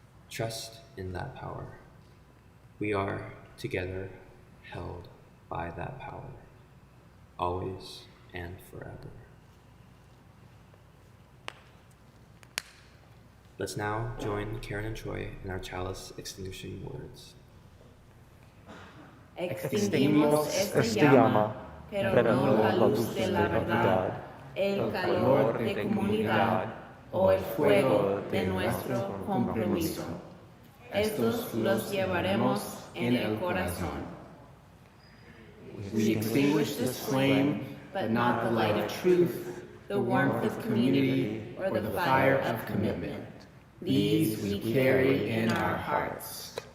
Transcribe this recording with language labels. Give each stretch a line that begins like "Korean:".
English: Trust in that power. We are together held by that power, always and forever. Let's now join Karen and Troy in our Chalice extinguishing words.
Spanish: Extinguimos esta llama, pero no la luz de la verdad, el calor de comunidad o el fuego de nuestro compromiso. Estos los llevaremos en el corazón.
English: We extinguish this flame, but not the light of truth, the warmth of community, or the fire of commitment. These we carry in our hearts.